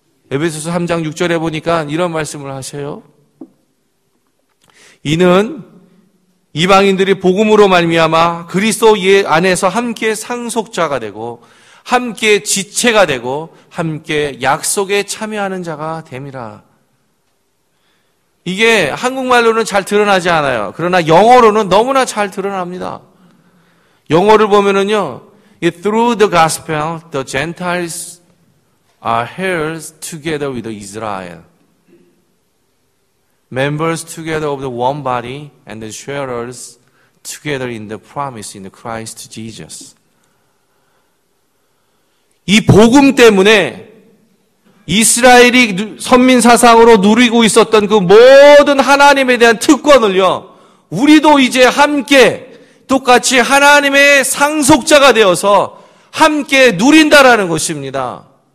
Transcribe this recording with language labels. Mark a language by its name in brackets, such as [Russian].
[Korean] 에베소서 3장 6절에 보니까 이런 말씀을 하세요. 이는 이방인들이 복음으로 말미암아 그리스도 안에서 함께 상속자가 되고 함께 지체가 되고 함께 약속에 참여하는 자가 됨이라. 이게 한국말로는 잘 드러나지 않아요. 그러나 영어로는 너무나 잘 드러납니다. [English] 영어를 보면은요, through the gospel, the Gentiles are heirs together with Israel, members together of the one body, and the sharers together in the promise in Christ Jesus. [Korean] 이 복음 때문에 이스라엘이 선민 사상으로 누리고 있었던 그 모든 하나님에 대한 특권을요, 우리도 이제 함께 똑같이 하나님의 상속자가 되어서 함께 누린다라는 것입니다.